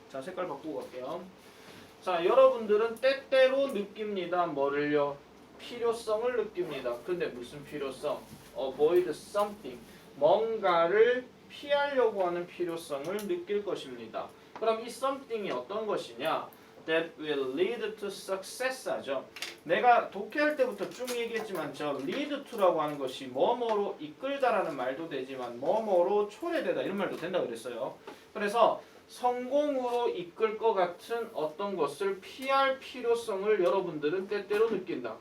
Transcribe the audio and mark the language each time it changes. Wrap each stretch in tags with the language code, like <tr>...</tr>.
<ko>자 색깔 바꾸고 갈게요. 자 여러분들은 때때로 느낍니다. 뭐를요? 필요성을 느낍니다. 근데 무슨 필요성?</ko> <en>avoid something.</en> <ko>뭔가를 피하려고 하는 필요성을 느낄 것입니다. 그럼 이 something이 어떤 것이냐?</ko> <en>That will lead to success</en> <ko>하죠. 내가 독해할 때부터 쭉 얘기했지만 저 lead to라고 하는 것이 뭐뭐로 이끌다라는 말도 되지만 뭐뭐로 초래되다 이런 말도 된다고 그랬어요. 그래서 성공으로 이끌 것 같은 어떤 것을 피할 필요성을 여러분들은 때때로 느낀다.</ko>